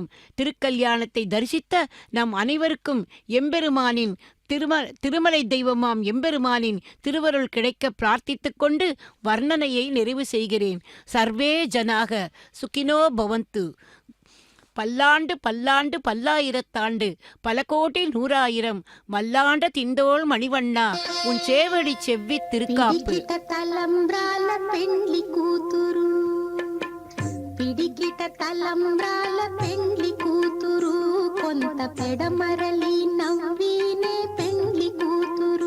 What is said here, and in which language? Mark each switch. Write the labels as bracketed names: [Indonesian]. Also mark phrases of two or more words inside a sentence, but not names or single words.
[Tamil] திருக்கல்யாணத்தை தரிசித்த நம் அனைவருக்கும் எம்பெருமானின் திருமலை தெய்வமாம் எம்பெருமானின் திருவருள் கிடைக்க பிரார்த்தித்துக் கொண்டு வர்ணனையை நிறைவு செய்கிறேன். [Sanskrit] सर्वे जनाः सुखिनो भवन्तु. [Tamil] பல்லாண்டு பல்லாண்டு பல்லாயிரத்தாண்டு பல கோடி நூறாயிரம் மல்லாண்ட திண்டோள் மணிவண்ணா உன் சேவடி செவ்வி திருக்காப்பு. [Telugu] పిడికిట తలంబ్రాల పెండ్లి కూతురు, కొంత పెడమరలి నవ్వీనే పెండ్లి కూతురు.